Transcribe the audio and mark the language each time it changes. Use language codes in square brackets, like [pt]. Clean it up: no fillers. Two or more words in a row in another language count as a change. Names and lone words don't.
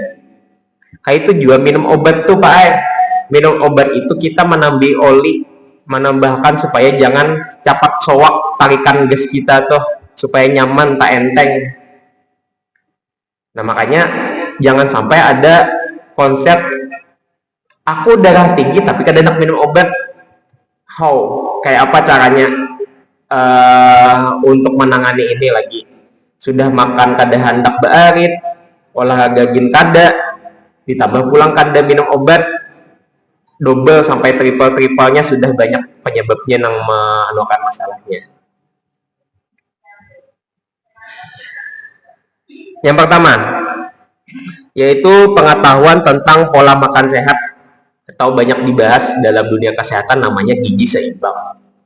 [bjn] Kayak itu juga minum obat tuh Pak. Minum obat itu kita menambah oli, menambahkan supaya jangan cepat soak tarikan gas kita tuh, supaya nyaman tak enteng. Nah makanya jangan sampai ada konsep aku darah tinggi tapi kadang minum obat. How? Kayak apa caranya untuk menangani ini lagi? Sudah makan kada hendak bearit, olahraga gin kada, ditambah pulang kada minum obat, double sampai triple-triplenya sudah banyak penyebabnya yang menularkan masalahnya. Yang pertama, yaitu pengetahuan tentang pola makan sehat atau banyak dibahas dalam dunia kesehatan namanya gizi seimbang.